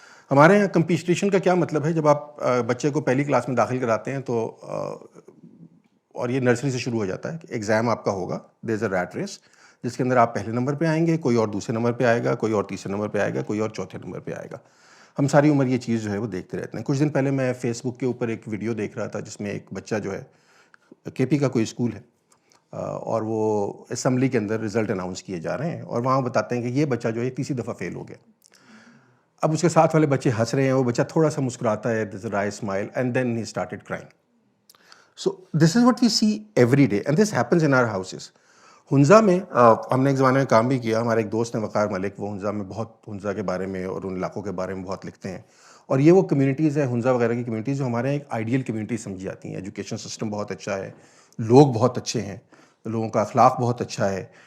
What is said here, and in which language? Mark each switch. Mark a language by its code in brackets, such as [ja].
[ur] ہمارے یہاں کمپٹیشن کا کیا مطلب ہے؟ جب آپ بچے کو پہلی کلاس میں داخل کراتے ہیں تو, اور یہ نرسری سے شروع ہو جاتا ہے کہ ایگزام آپ کا ہوگا, [en] there is a rat race [ur] جس کے اندر آپ پہلے نمبر پہ آئیں گے, کوئی اور دوسرے نمبر پہ آئے گا, کوئی اور تیسرے نمبر پہ آئے گا, کوئی اور چوتھے نمبر پہ آئے گا. ہم ساری عمر یہ چیز جو ہے وہ دیکھتے رہتے ہیں. کچھ دن پہلے میں فیس بک کے اوپر ایک ویڈیو دیکھ رہا تھا جس میں ایک بچہ جو ہے, کے پی کا کوئی اسکول ہے, اور وہ اسمبلی کے اندر رزلٹ اناؤنس کیے جا رہے ہیں, اور وہاں بتاتے ہیں کہ یہ بچہ جو ہے 3ری دفعہ فیل ہو گیا. اب اس کے ساتھ والے بچے ہنس رہے ہیں, وہ بچہ تھوڑا سا مسکراتا [en] ہے, there's a wry smile, and then he started crying. So this is what we see every day, and this happens in our houses. [ur] Hunza میں ہم نے ایک زمانے میں کام بھی کیا. ہمارے ایک دوست ہیں وقار ملک, وہ ہنزا میں بہت ہنزا کے بارے میں اور ان علاقوں کے بارے میں بہت لکھتے ہیں. اور یہ وہ کمیونٹیز ہیں ہنزا وغیرہ کی کمیونٹیز جو ہمارے ایک آئیڈیل کمیونٹی سمجھی جاتی ہیں. ایجوکیشن سسٹم بہت اچھا ہے, لوگ بہت اچھے ہیں, لوگوں کا اخلاق بہت اچھا ہے.